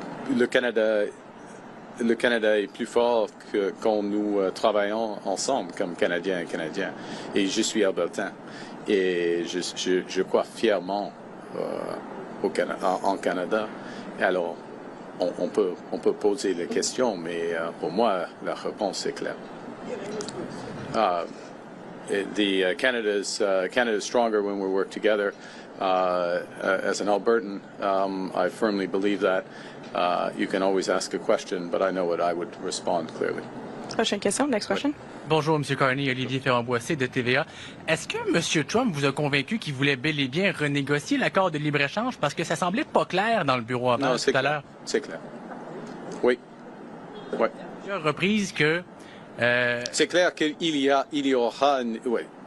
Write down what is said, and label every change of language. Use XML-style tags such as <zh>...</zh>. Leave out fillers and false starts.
<fr>Le Canada est plus fort que quand nous travaillons ensemble comme Canadiens et Canadiens. Et je suis albertain. Et je crois fièrement en Canada. Alors, on peut poser les questions, mais pour moi, la réponse est claire.</fr> <en>Canada is stronger when we work together. As an Albertan, I firmly believe that. You can always ask a question, but I know what I would respond clearly.</en> <fr>Prochaine question,</fr> <en>next question.</en> <fr>Bonjour, M. Carney, Olivier Ferrand-Boissé de TVA. Est-ce que M. Trump vous a convaincu qu'il voulait bel et bien renégocier l'accord de libre-échange? Parce que ça semblait pas clair dans le bureau avant tout à l'heure. C'est clair. Oui. Oui. Plusieurs reprises que... C'est clair qu'il y aura... Oui.</fr>